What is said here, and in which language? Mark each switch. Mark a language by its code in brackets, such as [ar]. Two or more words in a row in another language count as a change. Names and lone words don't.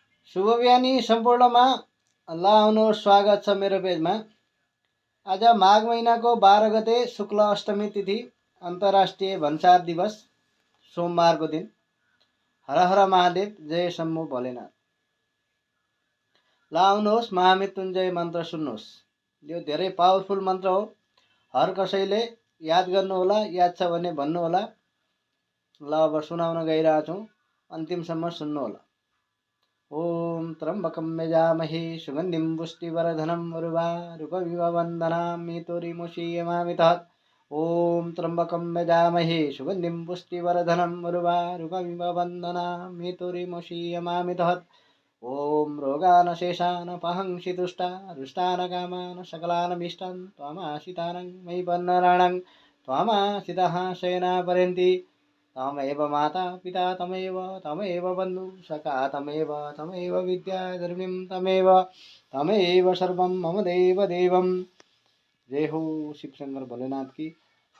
[ne] शुभ बिहानी सम्पूर्णमा ल आउनुहोस्, स्वागत छ मेरो पेजमा। आज माघ महिनाको 12 गते शुक्ल अष्टमी तिथि अन्तर्राष्ट्रिय भन्सार दिवस, सोमबारको दिन। हर हर महादेव, जय शम्भु भोलेनाथ। ल आउनुहोस्, महामृत्युञ्जय मन्त्र सुन्नुहोस्। यो धेरै पावरफुल मन्त्र हो। हर कसैले याद गर्नुहोला, याद छ भने भन्नुहोला। ल अब सुनाउन गइरहेको छु, अन्तिमसम्म सुन्नुहोला। [sa] ओम त्र्यम्बकं यजामहे सुगन्धिं पुष्टिवर्धनम् उर्वारुकमिव बन्धनाम्येतोर्मुषीयमामितः। ओम त्र्यम्बकं यजामहे सुगन्धिं पुष्टिवर्धनम् उर्वारुकमिव बन्धनाम्येतोर्मुषीयमामितः। ओम रोगानशेषान् पहंसि तुष्टा रुष्टान् कामान् सकलानभीष्टान् त्वामाशितानं मयि पन्नराणं त्वामाशितः शयनापरन्ति। तमेव माता पिता तमेव बन्धु सखा तमेव विद्या धर्मीं तमेव सर्वं मम देव देवम्। [hi] जय हो शिव शंकर भोलेनाथ की।